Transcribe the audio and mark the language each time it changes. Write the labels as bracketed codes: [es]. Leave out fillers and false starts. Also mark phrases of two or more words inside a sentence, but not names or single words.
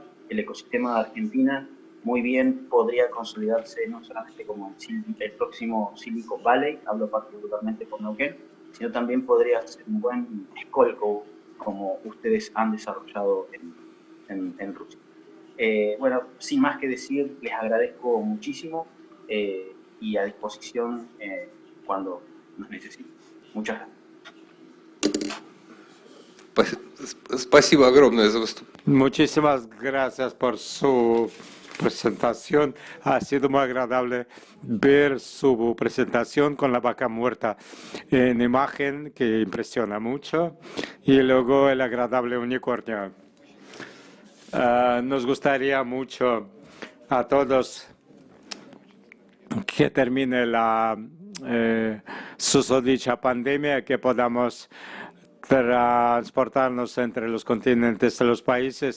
[es] El ecosistema de Argentina muy bien podría consolidarse no solamente como el próximo Silicon Valley, hablo particularmente por Neuquén, sino también podría ser un buen Skolkovo, como ustedes han desarrollado en Rusia. Bueno, sin más que decir, les agradezco muchísimo y a disposición cuando nos necesiten. Muchas gracias. [ru] Спасибо огромное за выступление. [es] Muchísimas gracias por su presentación. Ha sido muy agradable ver su presentación con la vaca muerta en imagen, que impresiona mucho, y luego el agradable unicornio. Nos gustaría mucho a todos que termine la susodicha pandemia, que podamos transportarnos entre los continentes de los países.